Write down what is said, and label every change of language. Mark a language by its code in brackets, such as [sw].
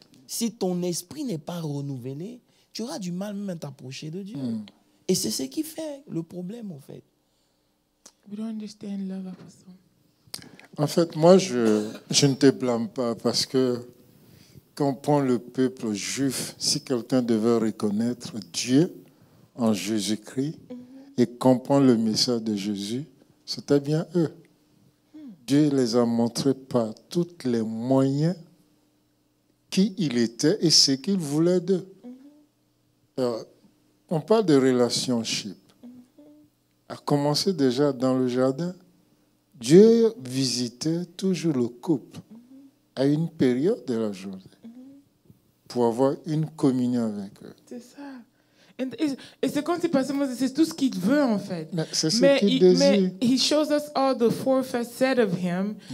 [fr] Si ton esprit n'est pas renouvelé, tu auras du mal même à t'approcher de Dieu. Et c'est ce qui fait le problème, en fait. [en] We don't understand love, Apostle. [fr] En fait, moi, je ne te blâme pas parce que quand on prend le peuple juif, si quelqu'un devait reconnaître Dieu en Jésus-Christ et comprendre le message de Jésus, c'était bien eux. Dieu les a montrés par tous les moyens qui il était et ce qu'il voulait d'eux. On parle de relationship. A commencé déjà dans le jardin. Dieu visitait toujours le couple à une période de la journée pour avoir une communion avec eux. C'est ça. Et c'est comme si c'est tout ce qu'il veut en fait. Mais c'est ce qu'il désire. [en] Mais he shows us all the four facets of him.